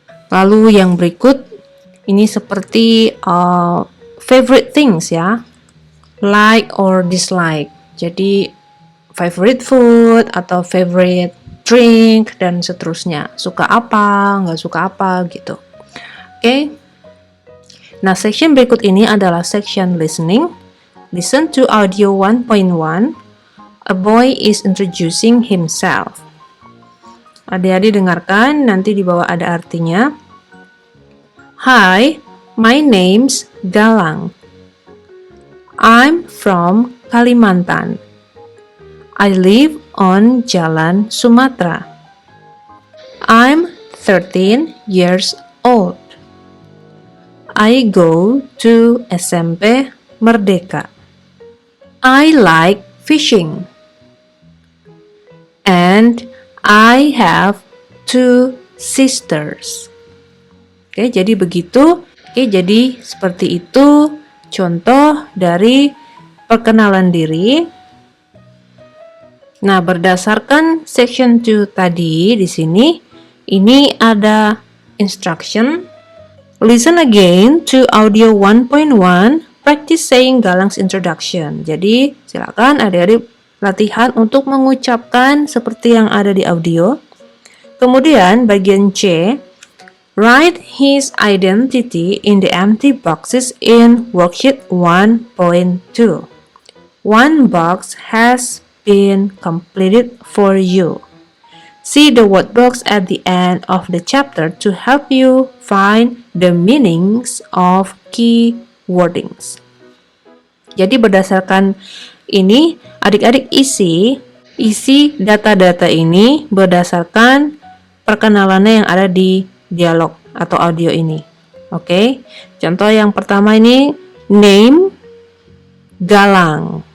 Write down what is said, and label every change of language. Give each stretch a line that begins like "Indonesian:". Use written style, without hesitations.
Indonesian: Lalu yang berikut ini seperti favorite things ya,
English: like or dislike.
Indonesian: Jadi favorite food atau favorite drink dan seterusnya. Suka apa, nggak suka apa gitu. Oke. Nah, section berikut ini adalah section listening.
English: Listen to audio 1.1. A boy is introducing himself.
Indonesian: Adik-adik dengarkan, nanti di bawah ada artinya.
English: Hi, my name's Galang. I'm from Kalimantan. I live on Jalan Sumatera. I'm 13 years old. I go to SMP Merdeka. I like fishing. And I have 2 sisters.
Indonesian: Oke, jadi begitu. Oke, jadi seperti itu contoh dari perkenalan diri. Nah, berdasarkan section 2 tadi di sini, ini ada instruction.
English: Listen again to audio 1.1, practice saying Galang's introduction.
Indonesian: Jadi, silakan adik-adik latihan untuk mengucapkan seperti yang ada di audio. Kemudian, bagian C,
English: write his identity in the empty boxes in worksheet 1.2. One box has been completed for you. See the word box at the end of the chapter to help you find the meanings of key wordings.
Indonesian: Jadi berdasarkan ini, adik-adik isi data-data ini berdasarkan perkenalannya yang ada di dialog atau audio ini. Oke. Contoh yang pertama ini name Galang.